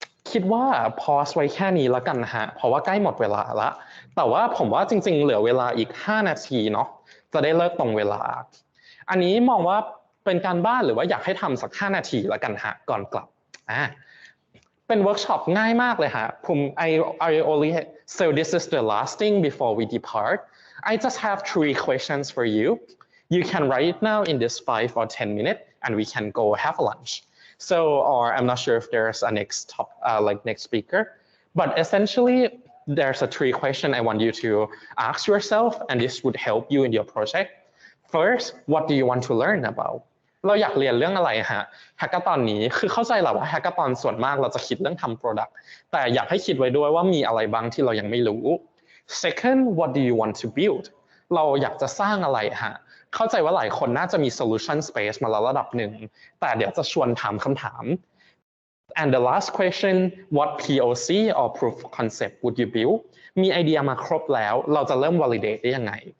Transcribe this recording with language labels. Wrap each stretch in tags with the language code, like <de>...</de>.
<th>คิดว่าพอสไว้แค่นี้แล้วกันนะฮะเพราะว่าใกล้หมดเวลาละแต่ว่าผมว่าจริงๆเหลือเวลาอีก5นาทีเนาะจะได้เลิกตรงเวลาอันนี้มองว่าเป็นการบ้านหรือว่าอยากให้ทำสัก5นาทีแล้วกันฮะก่อนกลับเป็นเวิร์กช็อปง่ายมากเลยฮะ</th> <en>I only so this is the last thing before we depart I just have 3 questions for you you can write it now in this 5 or 10 minutes and we can go have lunch. So, or I'm not sure if there's a next speaker, but essentially there's a 3 question I want you to ask yourself, and this would help you in your project. First, what do you want to learn about?</en> <th>เราอยากเรียนเรื่องอะไรฮะแฮกเกอร์ตอนนี้คือเข้าใจแหละว่าแฮกเกอร์ตอนส่วนมากเราจะคิดเรื่องทำ product แต่อยากให้คิดไว้ด้วยว่ามีอะไรบ้างที่เรายังไม่รู้</th> <en>Second, what do you want to build?</en> <th>เราอยากจะสร้างอะไรฮะเข้าใจว่าหลายคนน่าจะมี solution space มาแล้วระดับหนึ่งแต่เดี๋ยวจะชวนถามคำถาม</th> <en>and the last question what POC or proof of concept would you build</en> <th>มีไอเดียมาครบแล้วเราจะเริ่ม validate ได้ยังไง</th>